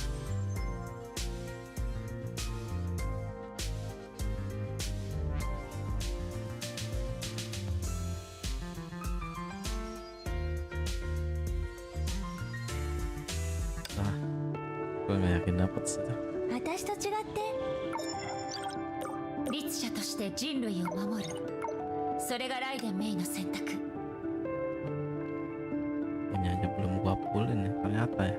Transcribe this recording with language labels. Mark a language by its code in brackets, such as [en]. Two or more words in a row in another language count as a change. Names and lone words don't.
[id] Gue nggak yakin dapet sih. [ja] 私と違って律者として人類を守る、それがライデンメイの選択。 [id] Ini aja belum gua fullin ya, ternyata ya.